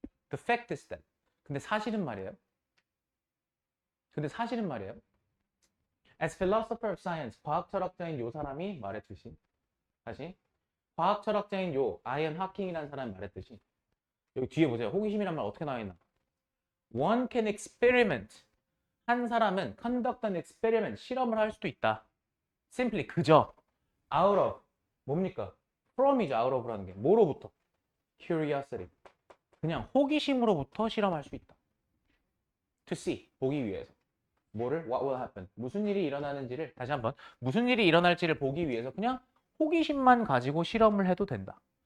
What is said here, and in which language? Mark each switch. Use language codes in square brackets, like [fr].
[en] The fact is that. [ko] 근데 사실은 말이에요. [en] As philosopher of science, [ko] 과학 철학자인 요 사람이 말했듯이 다시 과학 철학자인 요 아이언 하킹이라는 사람이 말했듯이 여기 뒤에 보세요. 호기심이란 말 어떻게 나와 있나? [en] One can experiment. [ko] 한 사람은 [en] conduct an experiment. [ko] 실험을 할 수도 있다. [en] Simply [ko] 그저 [en] out of [ko] 뭡니까? from이죠. [en] out of [ko] 라는 게 뭐로부터? [en] Curiosity. [ko] 그냥 호기심으로부터 실험할 수 있다. [en] To see. [ko] 보기 위해서. 뭐를? [en] What will happen? [ko] 무슨 일이 일어나는지를 다시 한번 무슨 일이 일어날지를 보기 위해서 그냥 호기심만 가지고 실험을 해도 된다.